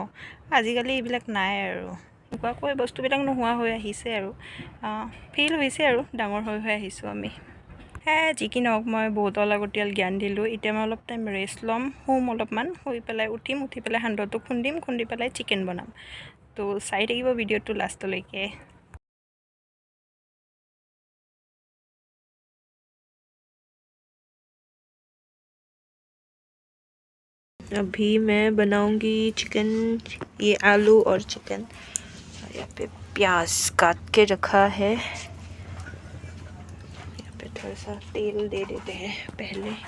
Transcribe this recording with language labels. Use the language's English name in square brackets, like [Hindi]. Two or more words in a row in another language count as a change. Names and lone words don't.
[Assamese] আজিকালি এইবিলাক নাই আৰু, এনেকুৱাকৈ বস্তুবিলাক নোহোৱা হৈ আহিছে। আৰু ফিল হৈছে আৰু ডাঙৰ হৈ আহিছোঁ আমি। যি কি নহওক, মই বহুত অলাগতিয়াল জ্ঞান দিলোঁ। এতিয়া মই অলপ টাইম ৰেষ্ট ল'ম, শুম অলপমান, শুই পেলাই উঠি পেলাই সান্দহটো খুন্দি পেলাই চিকেন বনাম। তো চাই থাকিব ভিডিঅ'টো লাষ্টলৈকে। [Hindi] अभी मैं बनाऊंगी चिकन, ये आलू और चिकन। यहाँ पे प्याज काट के रखा है, यहाँ पे थोड़ा सा तेल दे देते हैं पहले।